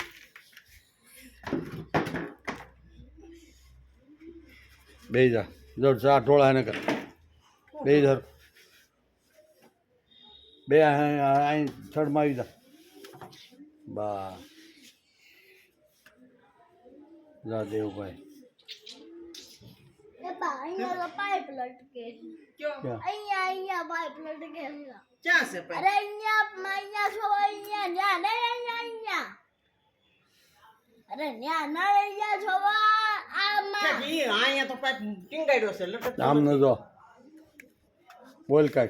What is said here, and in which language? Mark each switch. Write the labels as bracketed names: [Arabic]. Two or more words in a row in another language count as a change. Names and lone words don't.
[Gujarati] બે જા જો ચા ઢોળા એને કર. બે ધર બે અહીં થડમાં આવી જા. બા જા દેવભાઈ. પાઇપ લટકે क्या અહીંયા પાઇપ લટકે ક્યાં છે અરે અહીંયા છો અહીંયા ન્યા નહીં અહીંયા અરે ન્યા ના અહીંયા છો આમાં ઈ અહીંયા તો પાઇપ ટીંગાડ્યો છે લટક આમ ન જો બોલ કાંઈક.